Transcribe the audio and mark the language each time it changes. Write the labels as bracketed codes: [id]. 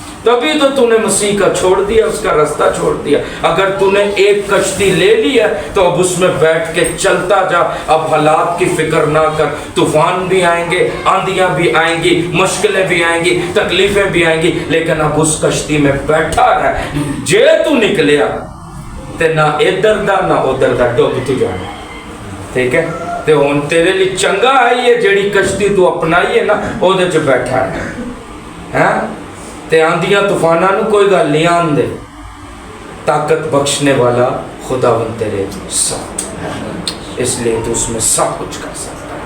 [ur] تبھی تو تو نے مسیح کا چھوڑ دیا, اس کا راستہ چھوڑ دیا. اگر تو نے ایک کشتی لے لی ہے تو اب اس میں بیٹھ کے چلتا جا. اب حالات کی فکر نہ کر, طوفان بھی آئیں گے, آندیاں بھی آئیں گی, مشکلیں بھی آئیں گی, تکلیفیں بھی آئیں گی, لیکن اب اس کشتی میں بیٹھا رہ. [pa] جے تو نکلیا تے نہ ادھر دا نہ ادھر دا, ڈوب تو جانا. ٹھیک ہے, تے ہن تیرے لیے چنگا ہے یہ جیڑی کشتی تو اپنائی ہے نا اودے چ بیٹھا ہے. ہاں تے آندیاں طوفاناں نو کوئی گل نہیں آن دے. [ur] طاقت بخشنے والا خداوند تیرے ساتھ ہے, اس لیے تو اس میں سب کچھ کر سکتا.